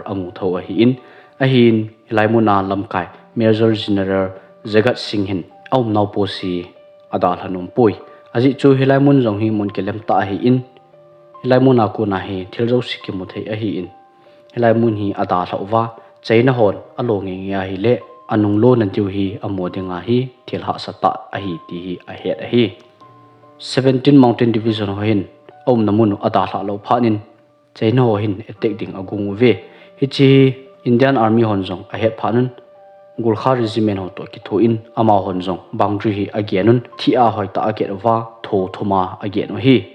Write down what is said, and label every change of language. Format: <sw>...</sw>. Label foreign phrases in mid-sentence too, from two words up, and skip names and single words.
<tcz>amu tho a hi in a hin lai muna lamkai major general Jagat Singh hin no posi ada thanum poi aji chu hilai mun jong hi mun kelem ta hi in hilai mun aku na hi thiljo sikimu thei a hi in hilai mun hi ada thawwa China hon along nge hi le anung lo nan tiu hi amodinga hi thilha sata a hi ti hi a het a hi 17 mountain division ho hin namun ada thla lo phanin China ho hin attack ding agung ve hi chi</tcz> <en>Indian army</en> <tcz>hon jong a het phanun Gurkha regiment ho to ki tho in ama hon jong boundary hi againun thia hoi ta aget wa tho thoma again hi</tcz>